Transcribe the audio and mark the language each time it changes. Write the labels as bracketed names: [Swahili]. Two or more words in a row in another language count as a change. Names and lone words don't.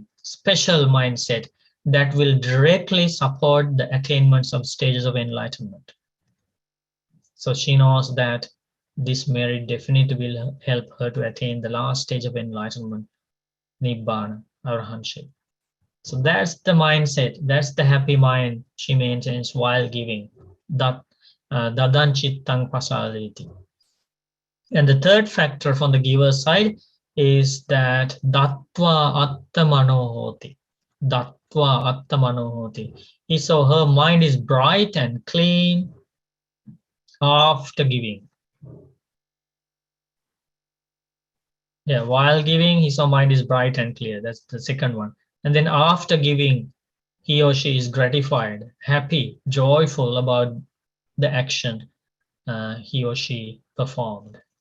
[English] Special mindset that will directly support the attainments of stages of enlightenment. So she knows that this merit definitely will help her to attain the last stage of enlightenment, Nibbana, Arahantship. So that's the mindset, that's the happy mind she maintains while giving. [Pali] Dadan chittang pasaditi. [English] And the third factor from the giver's side is that [Pali] dattva attamanohoti. Dattva attamanohoti. [English] So her mind is bright and clean after giving. Yeah, while giving, his mind is bright and clear. That's the second one. And then after giving, he or she is gratified, happy, joyful about the action he or she performed.